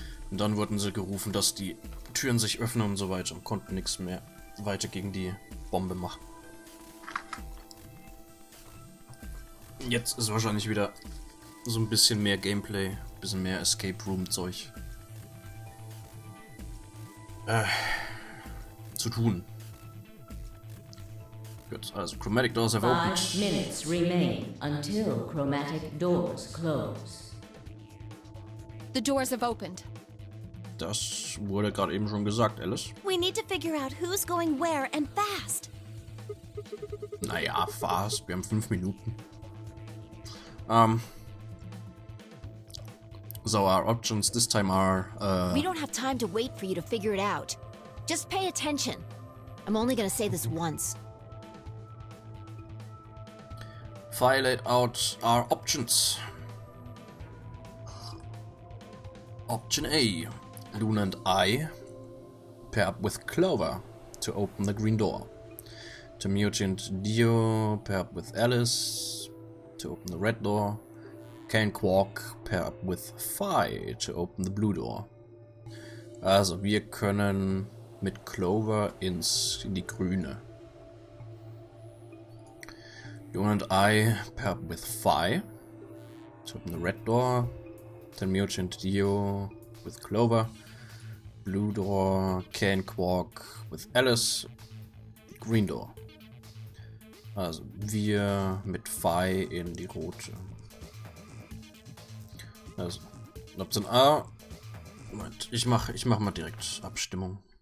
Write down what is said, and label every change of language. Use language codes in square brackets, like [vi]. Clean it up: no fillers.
[de] Und dann wurden sie gerufen, dass die Türen sich öffnen und so weiter und konnten nichts mehr weiter gegen die Bombe machen. Jetzt ist wahrscheinlich wieder so ein bisschen mehr Gameplay, ein bisschen mehr Escape Room Zeug zu tun. Gut, also [en] Chromatic Doors have opened. 5 minutes remain until chromatic doors close. The doors have opened. [de] Das wurde gerade eben schon gesagt, Alice. [en] We need to figure out who's going where and fast. [de] Naja, fast. Wir haben 5 Minuten. [en] So our options this time are, We don't have time to wait for you to figure it out. Just pay attention. I'm only gonna say this once. File laid out our options. Option A. Luna and I pair up with Clover to open the green door. Tomoyoshi and Dio pair up with Alice to open the red door. Kay and Quark pair up with Phi to open the blue door. [de] Also wir können mit Clover in die grüne. [en] Luna and I pair up with Phi to open the red door. Tomoyoshi and Dio with Clover. Blue door. Kay and Quark with Alice. Green door. [de] Also wir mit Phi in die rote. Also Option A. Moment, ich mach mal direkt Abstimmung.